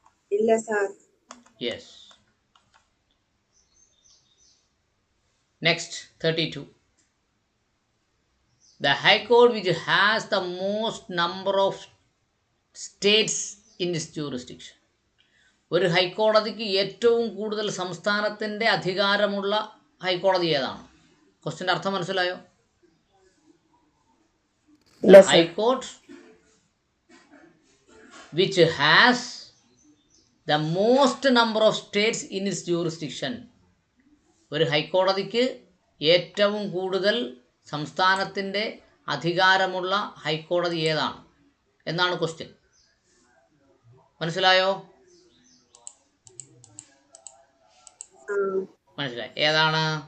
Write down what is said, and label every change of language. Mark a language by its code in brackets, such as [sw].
[ml] Illa sir. [en] Yes. Next, 32. The High Court which has the most number of states in its jurisdiction. [ml] ഒരു ഹൈക്കോടതിക്ക് ഏറ്റവും കൂടുതൽ സംസ്ഥാനത്തിൻ്റെ അധികാരമുള്ള ഹൈക്കോടതി ഏതാണ്? ക്വസ്റ്റ്യൻ്റെ അർത്ഥം മനസ്സിലായോ? [en] The High Court which has the most number of states in its jurisdiction. [ml] ഒരു ഹൈക്കോടതിക്ക് ഏറ്റവും കൂടുതൽ സംസ്ഥാനത്തിൻ്റെ അധികാരമുള്ള ഹൈക്കോടതി ഏതാണ് എന്നാണ് ക്വസ്റ്റ്യൻ. മനസ്സിലായോ? മനസ്സിലായി. ഏതാണ്?